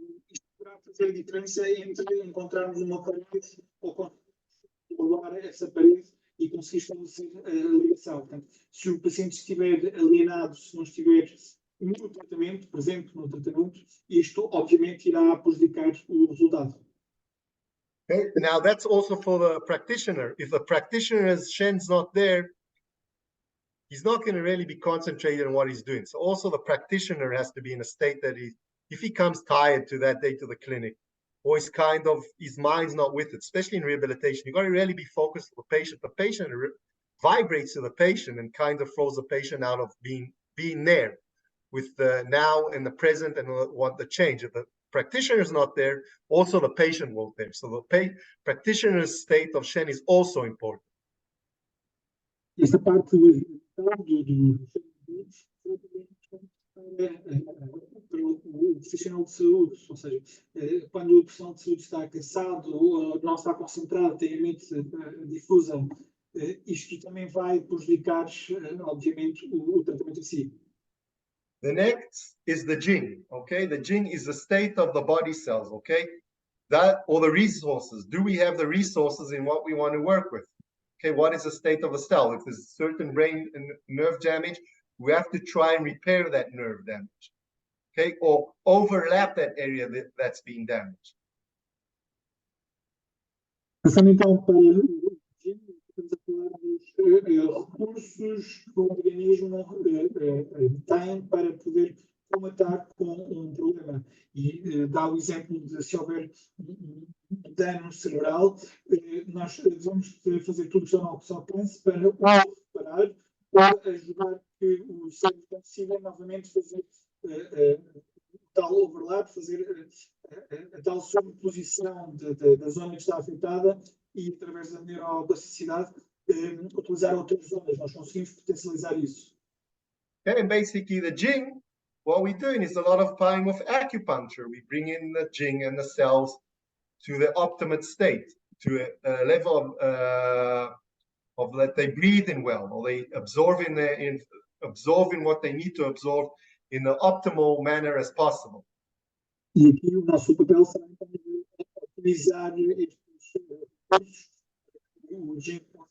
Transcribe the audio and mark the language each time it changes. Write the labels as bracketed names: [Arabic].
[Portuguese] Isto poderá fazer a diferença entre encontrarmos uma parede ou controlar essa parede e conseguir estabelecer a ligação. Portanto, se o paciente estiver alienado, se não estiver no tratamento, presente no tratamento, isto obviamente irá prejudicar o resultado. [English] Okay, now that's also for the practitioner. If the practitioner's Shen's not there, he's not going to really be concentrated on what he's doing. So also the practitioner has to be in a state that if he comes tired to that day to the clinic, or his mind's not with it, especially in rehabilitation, you've got to really be focused on the patient. The patient vibrates to the patient and kind of throws the patient out of being there with the now and the present and what the change. If the practitioner is not there, also the patient won't there. So the practitioner's state of Shen is also important. [Portuguese] Esta parte do para o profissional de saúde, ou seja, quando o profissional de saúde está cansado ou não está concentrado, tem a mente difusa, isto também vai prejudicar, obviamente, o tratamento em si. [English] The next is the Jing, okay? The Jing is the state of the body cells, okay? That, or the resources. Do we have the resources in what we want to work with? Okay, what is the state of the cell? If there's certain brain and nerve damage, we have to try and repair that nerve damage, okay? Or overlap that area that's being damaged. [Portuguese] Passando então para o Jing, estamos a falar dos recursos que o organismo tem para poder comatar com um problema. E dá o exemplo de se houver dano cerebral, nós devemos fazer tudo o que está ao nosso alcance para ou reparar ou ajudar que o cérebro consiga novamente fazer tal overlap, fazer a tal sobreposição da zona que está afetada e, através da neuroplasticidade, utilizar outras zonas. Nós conseguimos potencializar isso. [English] And basically the Jing, what we're doing is a lot of time with acupuncture. We bring in the Jing and the cells to the optimate state, to a level of that they breathe in well, or they absorbing what they need to absorb in the optimal manner as possible. [Portuguese] E aqui o nosso papel será então utilizar estes recursos, o Jing.